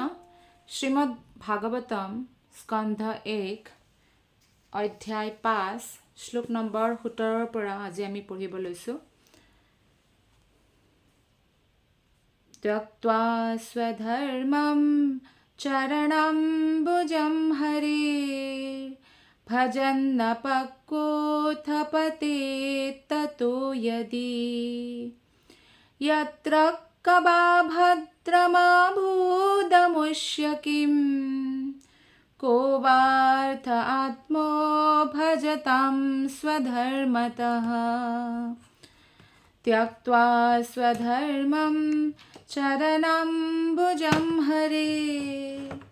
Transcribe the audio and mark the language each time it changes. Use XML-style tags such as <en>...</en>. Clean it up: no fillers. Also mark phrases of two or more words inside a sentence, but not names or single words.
<as>শ্ৰীমদ ভাগৱতম স্কন্ধ 1 অধ্যায় 5 শ্লোক নম্বৰ 17 পৰা আজি আমি পঢ়িব লৈছোঁ।</as> <sa>ত্যক্ত্বা স্বধৰ্মম চৰণম ভুজম হৰেৰ ভজন্নপক্কোথপতেত ততো यदि यत्र कबा भद्रमभूदमुष्य किं को वार्थ आत्मो भजतां स्वधर्मतः त्यक्त्वा स्वधर्मं चरणं भुजं हरेः</sa>